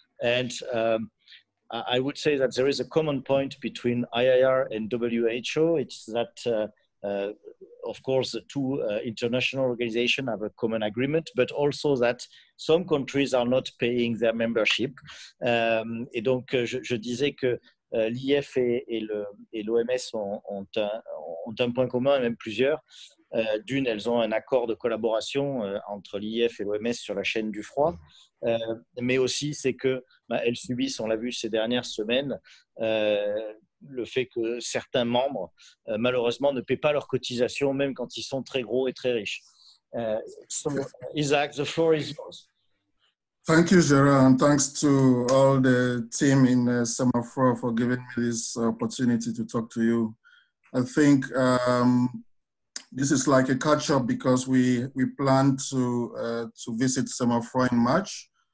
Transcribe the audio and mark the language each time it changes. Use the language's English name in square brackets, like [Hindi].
[English] And I would say that there is a common point between IIR and WHO. It's that of course, the two international organizations have a common agreement, but also that some countries are not paying their membership. [French] Et donc, je disais que l'IF et l'OMS ont un point commun, et même plusieurs. D'une, elles ont un accord de collaboration entre l'IF et l'OMS sur la chaîne du froid, mais aussi c'est que elles subissent, on l'a vu ces dernières semaines, le fait que certains membres, malheureusement, ne paient pas leurs cotisations, même quand ils sont très gros et très riches. [English] So, Isaac, the floor is yours. Thank you, Gerard, and thanks to all the team in Semafro for giving me this opportunity to talk to you. I think this is like a catch-up because we plan to visit Semafro in March.